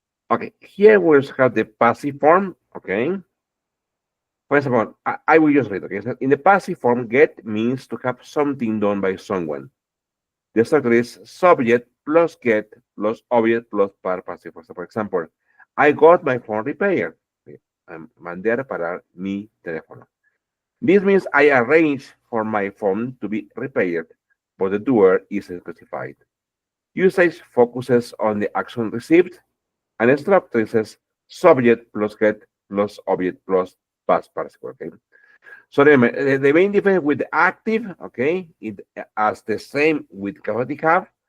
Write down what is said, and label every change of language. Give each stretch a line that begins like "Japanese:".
English: Okay, here we have the passive form. Okay. For example, I will just read. Okay, so in the passive form, get means to have something done by someone. The structure is subject plus get plus object plus par passive. For example, I got my phone repaired.
Spanish: Mandé a reparar mi teléfono.
English: This means I arranged for my phone to be repaired, but the doer is specified. Usage focuses on the action received, and the structure says subject plus get plus object plus past participle. Okay. So remember, the main difference with the active, okay, it as the same with causative have.